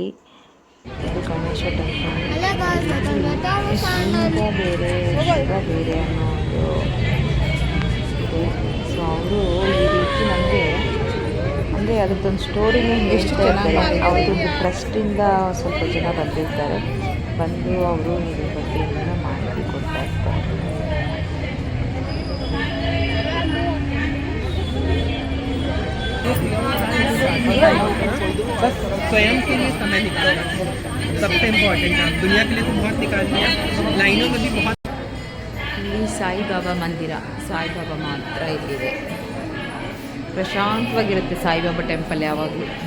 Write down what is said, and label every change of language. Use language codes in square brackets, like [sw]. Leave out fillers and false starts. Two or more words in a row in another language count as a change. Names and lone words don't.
[kn] ಇದು ಗಣೇಶ ಟೆಂಪಲ್. ಶಿವ ಬೇರೆ ಶಿವ ಬೇರೆ ಅನ್ನೋ ಒಂದು ಇದೆ. ಸೊ ಅವರು ಈ ರೀತಿ ನಮಗೆ ಅಂದರೆ ಅದರದ್ದೊಂದು ಸ್ಟೋರಿನೇ ಹೇಳ್ತಾ ಇರ್ತಾರೆ. ಅವ್ರದ್ದು ಟ್ರಸ್ಟಿಂದ ಸ್ವಲ್ಪ ಜನ ಬಂದಿರ್ತಾರೆ, ಬಂದು ಅವರು ಇದ್ರ ಬಗ್ಗೆ ಏನೋ ಮಾಹಿತಿ ಕೊಡ್ತಾ ಇರ್ತಾರೆ. [hi] बस स्वयं के लिए समय निकालना सबसे इम्पोर्टेंट है. दुनिया के लिए तो बहुत निकाल लिया, लाइनों में भी बहुत. [kn] ಇಲ್ಲಿ ಸಾಯಿಬಾಬಾ ಮಂದಿರ, ಸಾಯಿಬಾಬಾ ಮಾತ್ರ ಇಲ್ಲಿದೆ. ಪ್ರಶಾಂತವಾಗಿರುತ್ತೆ ಸಾಯಿಬಾಬಾ ಟೆಂಪಲ್ ಯಾವಾಗಲೂ.